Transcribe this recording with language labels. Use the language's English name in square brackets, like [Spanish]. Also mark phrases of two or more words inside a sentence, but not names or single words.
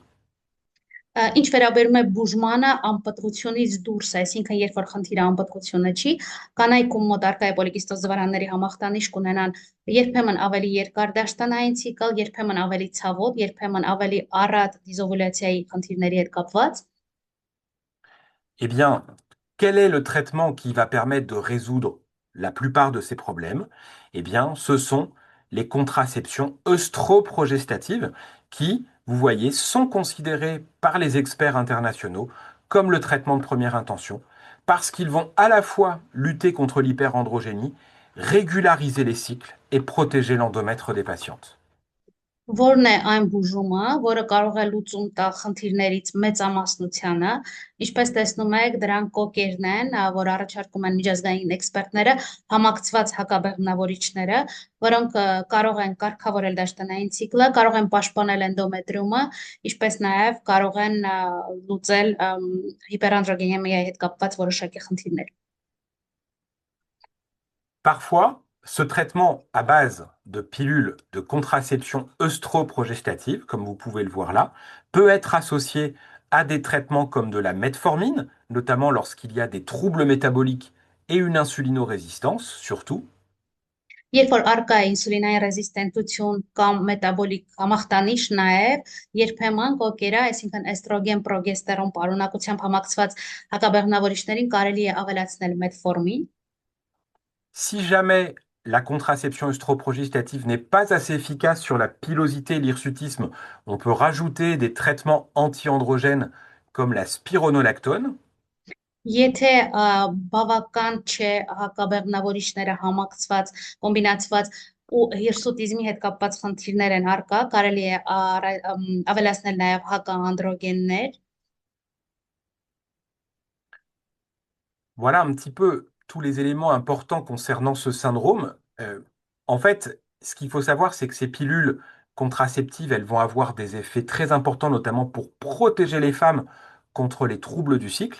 [Armenian] Ինչ վերաբերում է բուժմանը, անպտղությունից դուրս, այսինքն երբ որ խնդիրը անպտղությունը չի, կանայքում մոտ արկա է պոլիկիստոզ ձվարանների համախտանիշ կունենան երբեմն ավելի երկար դաշտանային ցիկլ, երբեմն ավելի ցավոտ, երբեմն ավելի առատ դիզովուլյացիայի խնդիրների հետ կապված։ [French] Eh bien, quel est le traitement qui va permettre de résoudre la plupart de ces problèmes? Eh bien, ce sont les contraceptions œstroprogestatives qui, vous voyez, sont considérées par les experts internationaux comme le traitement de première intention parce qu'ils vont à la fois lutter contre l'hyperandrogénie, régulariser les cycles et protéger l'endomètre des patientes. [Armenian] Որն է այն բուժումը, որը կարող է լուծում տալ խնդիրներից մեծամասնությանը, ինչպես տեսնում եք, դրանք կոկերն են, որ առաջարկում են միջազգային էքսպերտները, համակցված հակաբեղմնավորիչները, որոնք կարող են կարգավորել դաշտանային ցիկլը, կարող են պաշտպանել էնդոմետրիումը, ինչպես նաև կարող են լուծել հիպերանդրոգենիայի հետ կապված որոշակի խնդիրներ։ [French] Parfois, ce traitement à base de pilules de contraception œstroprogestative, comme vous pouvez le voir là, peut être associé à des traitements comme de la metformine, notamment lorsqu'il y a des troubles métaboliques et une insulinorésistance, surtout. [Armenian] Երբ որ արկա է ինսուլինային ռեզիստենտություն կամ մետաբոլիկ համախտանիշ, նաև երբեմն կոկերա, այսինքն էստրոգեն, պրոգեստերոն պարունակությամբ համակցված հակաբեղմնավորիչներին կարելի է ավելացնել մեթֆորմին։ [French] Si jamais la contraception œstroprogestative n'est pas assez efficace sur la pilosité et l'hirsutisme, on peut rajouter des traitements anti-androgènes comme la spironolactone. [Armenian] Եթե բավական չէ հակաբեղմնավորիչները համակցված, կոմբինացված ու հիրսուտիզմի հետ կապված խնդիրներ են արկա, կարելի է ավելացնել նաև հակաանդրոգեններ։ [French] Voilà un petit peu tous les éléments importants concernant ce syndrome. En fait, ce qu'il faut savoir, c'est que ces pilules contraceptives, elles vont avoir des effets très importants, notamment pour protéger les femmes contre les troubles du cycle.